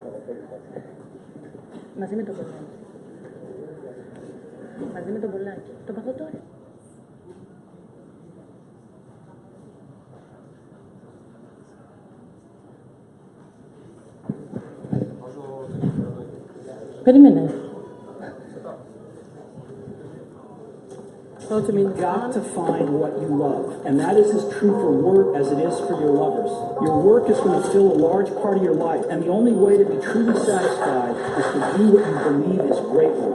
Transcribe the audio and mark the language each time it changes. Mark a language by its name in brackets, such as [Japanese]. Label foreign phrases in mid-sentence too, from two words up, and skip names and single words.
[Greek] Μαζί με το μπολάκι. Μαζί με το μπολάκι. Το παγώ τώρα. Περίμενε. [English] You've got to find what you love, and that is as true for work as it is for your lovers. Your work is going to fill a large part of your life, and the only way to be truly satisfied is to do what you believe is great work.